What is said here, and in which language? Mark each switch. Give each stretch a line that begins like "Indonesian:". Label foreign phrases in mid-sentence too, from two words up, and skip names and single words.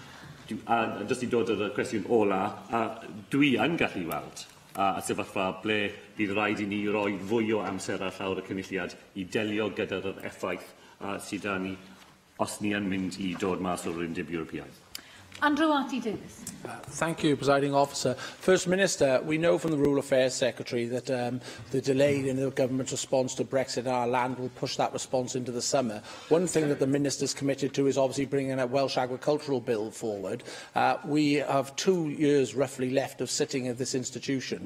Welsh: A jyst i dod ar y cwestiwn ola, dwi yn gallu weld a sefyllfa ble bydd rhaid i ni roi fwy o amser ar llawr y cynulliad i delio gyda'r effaith sydd â ni os ni yn mynd i dod mas o'r Undeb Ewropeaidd. Andrew Arty-Davies.
English: Thank you, Presiding Officer. First Minister, we know from the Rural Affairs Secretary that the delay in the government's response to Brexit in our land will push that response into the summer. One thing that the Minister's committed to is obviously bringing a Welsh agricultural bill forward. We have 2 years roughly left of sitting at this institution.